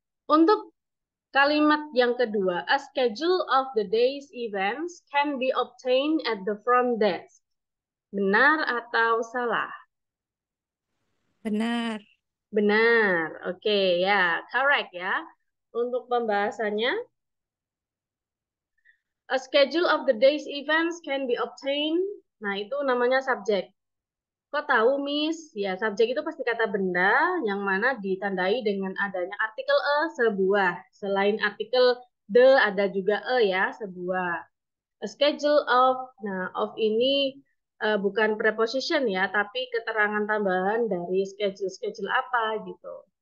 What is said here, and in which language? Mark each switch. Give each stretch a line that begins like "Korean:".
Indonesian: Untuk kalimat yang kedua,
English: a schedule of the day's events can be obtained at the front desk.
Indonesian: Benar atau salah? Benar. Benar. Oke, ya, correct ya. Untuk pembahasannya,
English: A schedule of the day's events can be obtained.
Indonesian: Nah, itu namanya subjek. Kok tahu, Miss? Ya, subjek itu pasti kata benda yang mana ditandai dengan adanya artikel a, sebuah. Selain artikel the, ada juga ya, sebuah.
English: A schedule of,
Indonesian: nah, of ini bukan preposition ya, tapi keterangan tambahan dari schedule apa gitu.